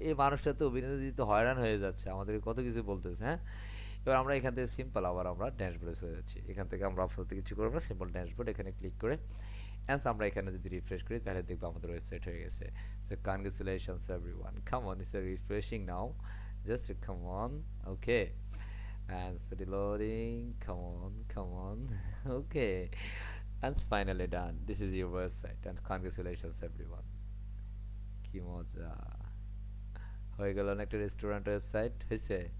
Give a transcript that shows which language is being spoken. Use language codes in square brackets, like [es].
[bn] এই মানুষটা তো অভিনন্দন দিতে হয়রান হয়ে যাচ্ছে, আমাদেরকে কত কিছু বলতেছে। হ্যাঁ, এবার আমরা এখান থেকে সিম্পল আবার আমরা ড্যাশবোর্ডে চলে যাচ্ছি। এখান থেকে আমরা আপাতত কিছু করবো না, সিম্পল ড্যাশবোর্ড এখানে ক্লিক করে অ্যান্স আমরা এখানে যদি রিফ্রেশ করি তাহলে দেখবো আমাদের ওয়েবসাইট হয়ে গেছে। [en] So congratulations everyone, come on, it's refreshing now, just come on. Okay, and it's reloading, come on. Okay, and it's finally done. This is your website and congratulations everyone. [bn] কি মজা হয়ে গেল না, একটা রেস্টুরেন্ট ওয়েবসাইট হয়েছে।